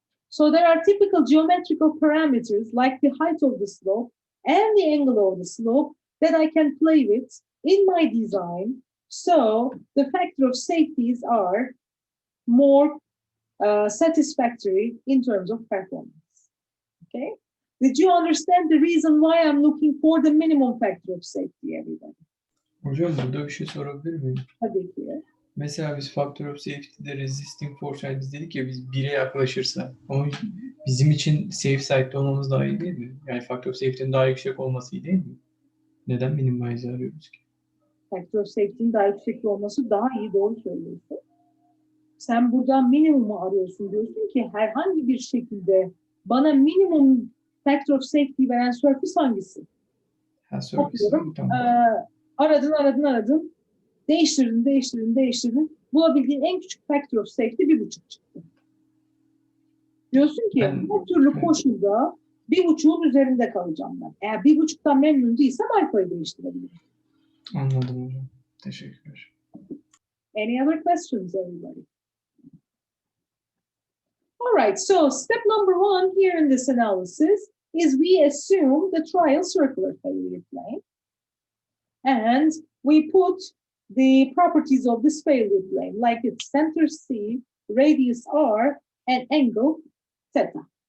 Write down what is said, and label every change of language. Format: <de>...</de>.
<en>So there are typical geometrical parameters like the height of the slope and the angle of the slope that I can play with in my design. So the factor of safeties are more satisfactory in terms of performance. Okay. Did you understand the reason why I'm looking for the minimum factor of safety, everybody?</en> <tr>Hocam burada bir şey sorabilir miyim? Tabii ki. Mesela biz Factor of Safety'de resisting force, yani biz dedik ya biz 1'e yaklaşırsa, ama bizim için safe side'de olmamız daha iyi değil mi? Yani Factor of Safety'nin daha yüksek olması iyi değil mi? Neden minimize arıyoruz ki? Factor of safety'nin daha yüksek olması daha iyi, doğru söylüyorsun. Sen buradan minimumu arıyorsun, diyorsun ki herhangi bir şekilde bana minimum factor of safety veren surface hangisi? Ha, surface. Bakıyorum, Tamam. aradın. Değiştirdin. Bulabildiğin en küçük factor of safety 1,5 çıktı. Diyorsun ki bu türlü koşulda 1,5'un üzerinde kalacağım ben. Eğer 1,5'tan memnun değilsem alfayı değiştirebilirim. Anladım hocam. Teşekkürler.</tr> <en>Any other questions, everybody? All right, so step number 1 here in this analysis is we assume the trial circular failure plane. And we put the properties of this failure plane, like its center C, radius R, and angle theta.</en>